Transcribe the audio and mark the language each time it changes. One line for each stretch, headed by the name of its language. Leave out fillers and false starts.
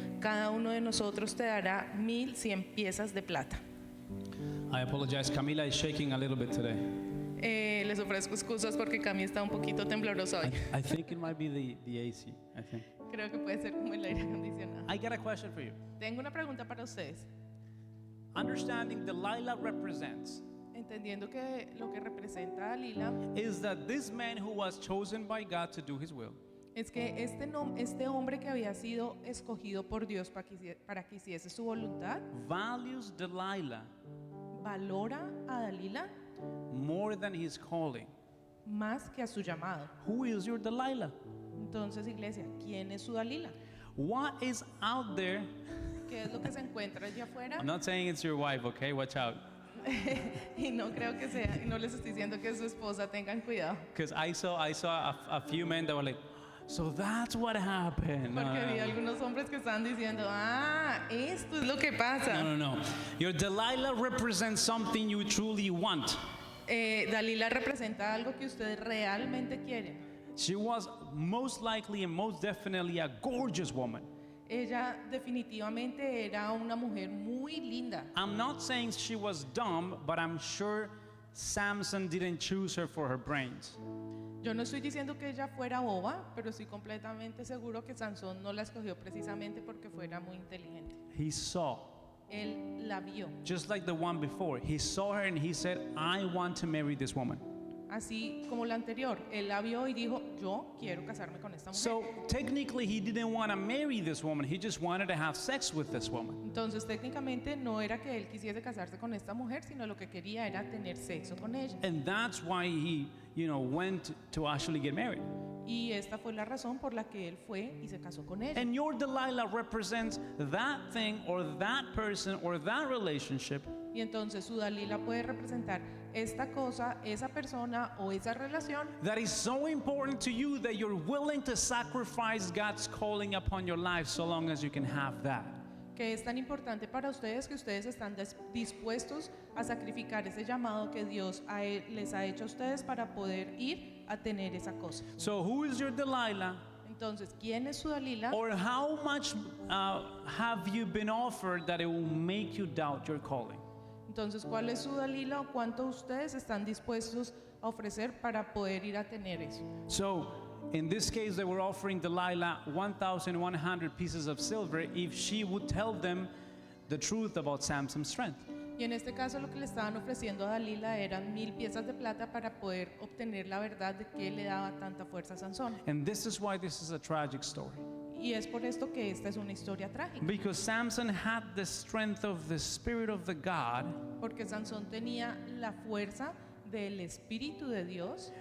Spanish: Cada uno de nosotros te dará 1,100 piezas de plata.
English: I apologize. Camila is shaking a little bit today.
Spanish: Les ofrezco excusas porque Cami está un poquito temblorosa hoy.
English: I think it might be the AC, I think.
Spanish: Creo que puede ser como el aire acondicionado.
English: I got a question for you.
Spanish: Tengo una pregunta para ustedes.
English: Understanding Delilah represents
Spanish: Entendiendo que lo que representa a Dalila
English: is that this man who was chosen by God to do his will
Spanish: es que este hombre que había sido escogido por Dios para que hiciese su voluntad,
English: values Delilah
Spanish: valora a Dalila
English: more than his calling.
Spanish: más que a su llamado.
English: Who is your Delilah?
Spanish: Entonces, iglesia, ¿quién es su Dalila?
English: What is out there?
Spanish: ¿Qué es lo que se encuentra allá afuera?
English: I'm not saying it's your wife, okay? Watch out.
Spanish: Y no creo que sea, y no les estoy diciendo que es su esposa, tengan cuidado.
English: Because I saw a few men that were like, so that's what happened.
Spanish: Porque vi algunos hombres que estaban diciendo, esto es lo que pasa. No.
English: Your Delilah represents something you truly want.
Spanish: Dalila representa algo que ustedes realmente quieren.
English: She was most likely and most definitely a gorgeous woman.
Spanish: Ella definitivamente era una mujer muy linda.
English: I'm not saying she was dumb, but I'm sure Samson didn't choose her for her brains.
Spanish: Yo no estoy diciendo que ella fuera boba, pero estoy completamente seguro que Sansón no la escogió precisamente porque fuera muy inteligente.
English: He saw,
Spanish: Él la vio,
English: just like the one before. He saw her and he said, I want to marry this woman.
Spanish: así como la anterior. Él la vio y dijo, yo quiero casarme con esta mujer.
English: So technically, he didn't want to marry this woman. He just wanted to have sex with this woman.
Spanish: Entonces técnicamente no era que él quisiese casarse con esta mujer, sino lo que quería era tener sexo con ella.
English: And that's why he, went to actually get married.
Spanish: Y esta fue la razón por la que él fue y se casó con ella.
English: And your Delilah represents that thing or that person or that relationship
Spanish: Y entonces su Dalila puede representar esta cosa, esa persona o esa relación
English: that is so important to you that you're willing to sacrifice God's calling upon your life so long as you can have that.
Spanish: que es tan importante para ustedes que ustedes están dispuestos a sacrificar ese llamado que Dios les ha hecho a ustedes para poder ir a tener esa cosa.
English: So who is your Delilah?
Spanish: Entonces, ¿quién es su Dalila?
English: Or how much have you been offered that it will make you doubt your calling?
Spanish: Entonces, ¿cuál es su Dalila o cuánto ustedes están dispuestos a ofrecer para poder ir a tener eso?
English: So in this case, they were offering Delilah 1,100 pieces of silver if she would tell them the truth about Samson's strength.
Spanish: Y en este caso lo que le estaban ofreciendo a Dalila eran 1000 piezas de plata para poder obtener la verdad de qué le daba tanta fuerza a Sansón.
English: And this is why this is a tragic story.
Spanish: Y es por esto que esta es una historia trágica.
English: Because Samson had the strength of the Spirit of the God
Spanish: Porque Sansón tenía la fuerza del Espíritu de Dios